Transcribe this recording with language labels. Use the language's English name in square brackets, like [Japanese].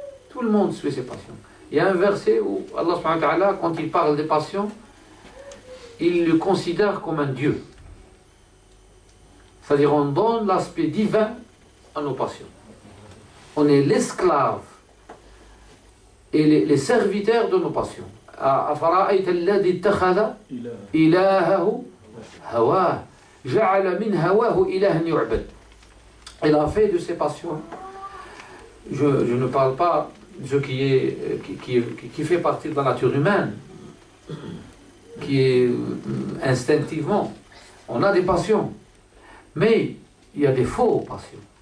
[French] Tout le monde suit ses passions. Il y a un verset où Allah subhanahu wa ta'ala, quand il parle des passions, il le considère comme un Dieu. C'est-à-dire on donne l'aspect divin à nos passions. On est l'esclave et les serviteurs de nos passions. [Arabic] أفرأيت الذي اتخذ إلهه هواه جعل من هواه إلها يعبد. [French] Il a fait de ses passions. Je ne parle pas de ce qui fait partie de la nature humaine, qui est instinctivement. On a des passions, mais il y a des faux passions.